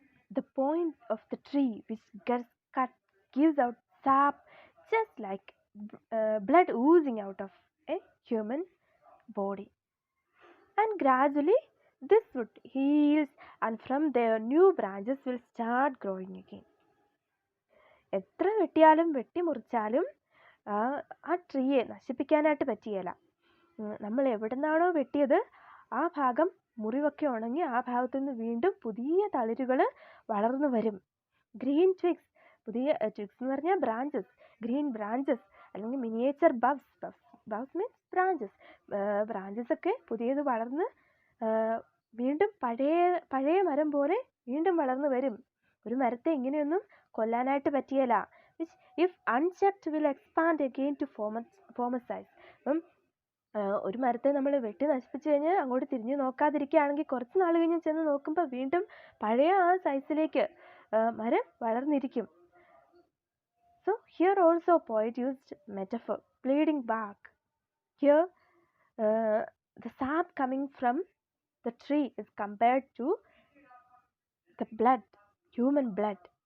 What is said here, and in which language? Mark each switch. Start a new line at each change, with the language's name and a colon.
English: The point of the tree which gets cut gives out sap just like blood oozing out of a human body. And gradually this root heals, and from there new branches will start growing again.
Malayalam: എത്ര വെട്ടിയാലും വെട്ടിമുറിച്ചാലും ആ ട്രീയെ നശിപ്പിക്കാനായിട്ട് പറ്റിയല്ല. നമ്മൾ എവിടെ നിന്നാണോ വെട്ടിയത് ആ ഭാഗം മുറിവൊക്കെ ഉണങ്ങി ആ ഭാഗത്തു നിന്ന് വീണ്ടും പുതിയ തളിരുകൾ വളർന്നു വരും. ഗ്രീൻ ട്വിഗ്സ്, പുതിയ ട്വിഗ്സ് എന്ന് പറഞ്ഞാൽ ബ്രാഞ്ചസ്, ഗ്രീൻ ബ്രാഞ്ചസ് അല്ലെങ്കിൽ മിനിയേച്ചർ ബവ്സ്. ബവ്സ് means branches. ബ്രാഞ്ചസ് ഒക്കെ പുതിയത് വളർന്ന് വീണ്ടും പഴയ മരം പോലെ വീണ്ടും വളർന്നു വരും. ഒരു മരത്തെ ഇങ്ങനെയൊന്നും കൊല്ലാനായിട്ട് പറ്റിയല്ല.
English: Which if unchecked will expand again to former size.
Malayalam: അപ്പം ഒരു മരത്തെ നമ്മൾ വെട്ടി നശിപ്പിച്ചു കഴിഞ്ഞാൽ അങ്ങോട്ട് തിരിഞ്ഞ് നോക്കാതിരിക്കുകയാണെങ്കിൽ കുറച്ച് നാൾ കഴിഞ്ഞ് ചെന്ന് നോക്കുമ്പോൾ വീണ്ടും പഴയ ആ സൈസിലേക്ക് മരം വളർന്നിരിക്കും.
English: So here also poet used metaphor, bleeding bark. Here the sap coming from the tree is compared to the blood, human blood.